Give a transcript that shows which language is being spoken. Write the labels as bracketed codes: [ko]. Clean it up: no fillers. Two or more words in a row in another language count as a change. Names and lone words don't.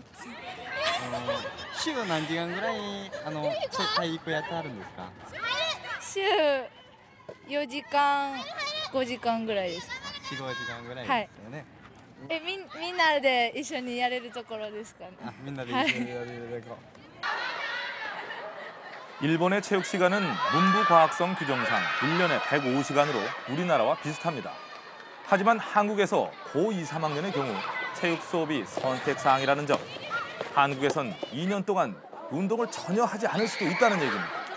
[ja] 週何時間ぐらい体育やってあるんですか。週4時間5時間ぐらいですか。 4、5時間ぐらいですよね。みんなで一緒にやれるところですかね。みんなで一緒にやれるところ。 [ko] 일본의 체육 시간은 문부 과학성 규정상 1년에 105시간으로 우리나라와 비슷합니다. 하지만 한국에서 고2, 3학년의 경우 체육 수업이 선택사항이라는 점, 한국에선 2년 동안 운동을 전혀 하지 않을 수도 있다는 얘기입니다.